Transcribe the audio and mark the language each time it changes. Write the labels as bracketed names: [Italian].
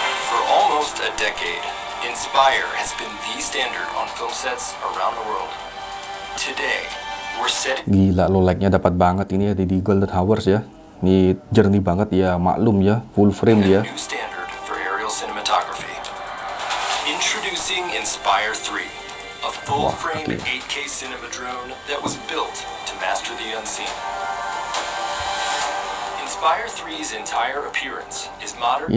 [English] For almost a decade, Inspire has been the standard on film sets around the world. Today, we're setting. [Indonesian] Gila, low light-nya dapat banget ini ya di Golden Hours ya. Ini jernih banget ya, maklum ya, full frame dia. [English] New standard for aerial cinematography. Introducing Inspire 3, a full-frame 8K cinema drone that was built to master the unseen. Inspire 3's entire appearance is modern.